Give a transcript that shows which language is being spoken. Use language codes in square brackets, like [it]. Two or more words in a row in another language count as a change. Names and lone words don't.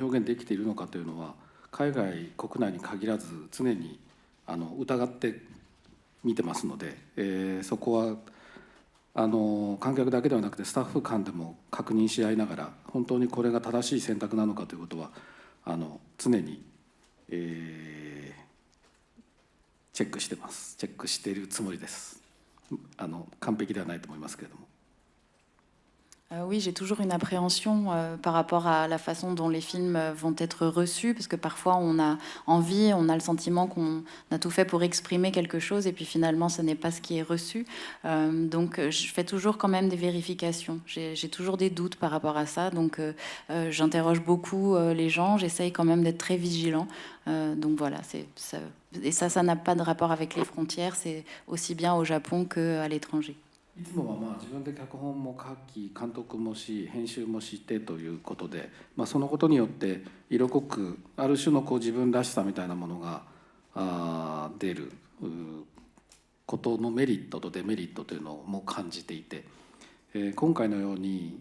[ja] 表現できているのかというのは、海外国内に限らず常に疑って見てますので、そこは観客だけではなくてスタッフ間でも確認し合いながら、本当にこれが正しい選択なのかということは常に、チェックしてます。チェックしているつもりです。完璧ではないと思いますけれども。 [fr] Oui, j'ai toujours une appréhension par rapport à la façon dont les films vont être reçus, parce que parfois on a envie, on a le sentiment qu'on a tout fait pour exprimer quelque chose, et puis finalement ce n'est pas ce qui est reçu. Donc je fais toujours quand même des vérifications. J'ai toujours des doutes par rapport à ça, donc j'interroge beaucoup les gens, j'essaye quand même d'être très vigilant. Donc voilà, et ça n'a pas de rapport avec les frontières, c'est aussi bien au Japon qu'à l'étranger. [ja] いつもは自分で脚本も書き、監督もし、編集もしてということで、そのことによって色濃くある種の自分らしさみたいなものが出ることのメリットとデメリットというのも感じていて、今回のように